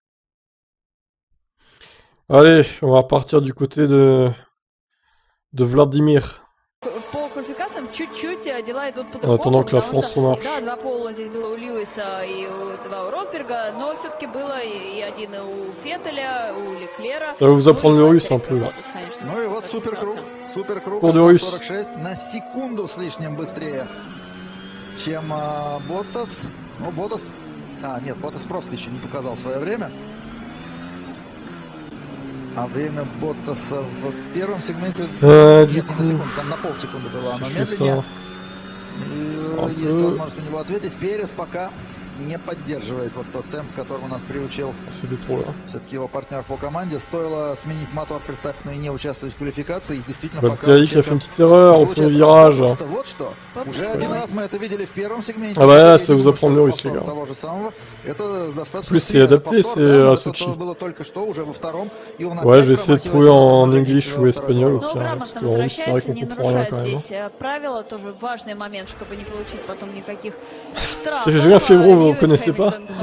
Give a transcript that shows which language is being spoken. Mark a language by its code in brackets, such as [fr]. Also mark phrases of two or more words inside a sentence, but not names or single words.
[fr] Allez, on va partir du côté de Vladimir. En attendant que la France remarche. Ça va vous apprendre le russe un peu, là. Cours de russe. [ru] На секунду с лишним быстрее, чем Ботtas. Ну, Ботtas... нет, Ботtas просто еще не показал свое время. А время Боттаса в первом сегменте... [fr] Du coup... [ru] Там на полсекунды было оно медленнее. Есть возможность у него ответить. Перес пока не поддерживает вот тот темп, к которому нас приучил все-таки его партнер по команде. Стоило сменить мотор Ферстаппену и не участвовать в квалификации. И действительно [fr] Valtteri qui a fait une petite erreur au premier virage. [ru] Вот что. Уже один раз мы это видели в первом сегменте. [fr] Ah bah là, ça vous apprend le russe, les gars. En plus, c'est adapté, c'est à Sochi. Ouais, je vais essayer de trouver en English ou espagnol, au pire, parce qu'en russe, c'est vrai qu'on comprend rien quand même. C'est Julien Febvre, vous connaissez pas?